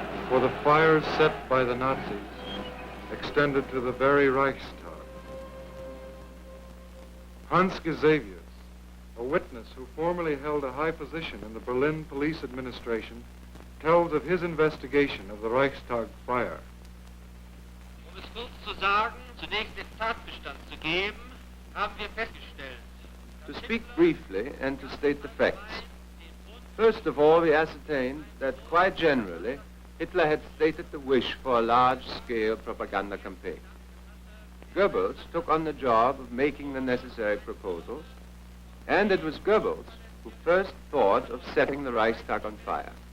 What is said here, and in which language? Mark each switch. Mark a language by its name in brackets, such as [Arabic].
[English] For the fires set by the Nazis extended to the very Reichstag. Hans Gesavius, a witness who formerly held a high position in the Berlin police administration, tells of his investigation of the Reichstag fire. [German] Um es kurz zu sagen, zunächst den Tatbestand zu geben, haben wir festgestellt. [English] To speak briefly and to state the facts. First of all, we ascertained that quite generally, Hitler had stated the wish for a large-scale propaganda campaign. Goebbels took on the job of making the necessary proposals, and it was Goebbels who first thought of setting the Reichstag on fire.